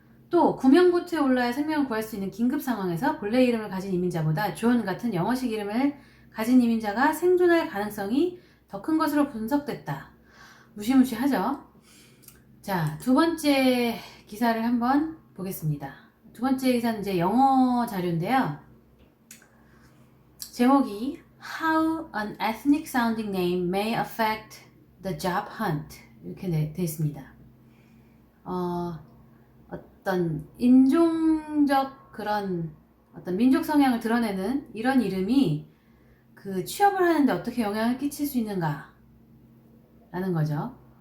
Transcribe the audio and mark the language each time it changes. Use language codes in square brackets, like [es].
[ko] 또 구명보트에 올라야 생명을 구할 수 있는 긴급 상황에서 본래 이름을 가진 이민자보다 존 같은 영어식 이름을 가진 이민자가 생존할 가능성이 더 큰 것으로 분석됐다. 무시무시하죠? 자, 두 번째 기사를 한번 보겠습니다. 두 번째 기사는 이제 영어 자료인데요. 제목이 [en] How an ethnic sounding name may affect the job hunt [ko] 이렇게 돼 있습니다. 어떤 인종적 그런 어떤 민족 성향을 드러내는 이런 이름이 그 취업을 하는데 어떻게 영향을 끼칠 수 있는가 라는 거죠.